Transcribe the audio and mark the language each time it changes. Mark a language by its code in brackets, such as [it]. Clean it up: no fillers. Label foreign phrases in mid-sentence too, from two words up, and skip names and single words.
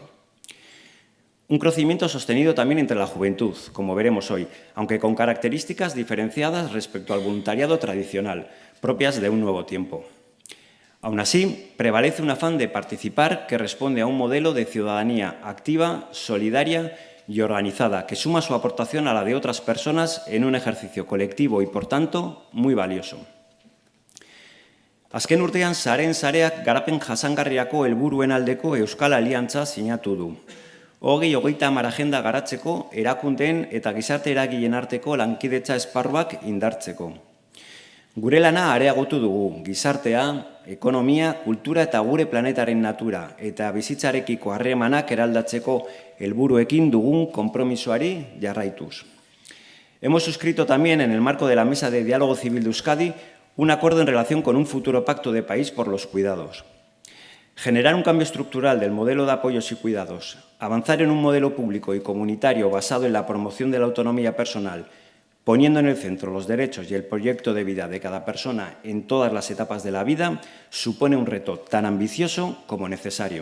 [es] Un crecimiento sostenido también entre la juventud, como veremos hoy, aunque con características diferenciadas respecto al voluntariado tradicional, propias de un nuevo tiempo. Aún así, prevalece un afán de participar que responde a un modelo de ciudadanía activa, solidaria y organizada, que suma su aportación a la de otras personas en un ejercicio colectivo y, por tanto, muy valioso. [eu] Azken urtean, Saren Sareak garapen jasangarriako helburuen aldeko Euskal Aliantza sinatu du. 2030 agenda garatzeko erakundeen eta gizarte eragileen arteko lankidetza esparruak indartzeko. Gure lana areagotu dugu, gizartea, ekonomia, kultura eta gure planetaren natura eta bizitzarekiko harremanak eraldatzeko helburuekin dugun konpromisoari jarraituz. [es] Hemos suscrito también en el marco de la Mesa de Diálogo Civil de Euskadi un acuerdo en relación con un futuro pacto de país por los cuidados. Generar un cambio estructural del modelo de apoyos y cuidados, avanzar en un modelo público y comunitario basado en la promoción de la autonomía personal, poniendo en el centro los derechos y el proyecto de vida de cada persona en todas las etapas de la vida, supone un reto tan ambicioso como necesario.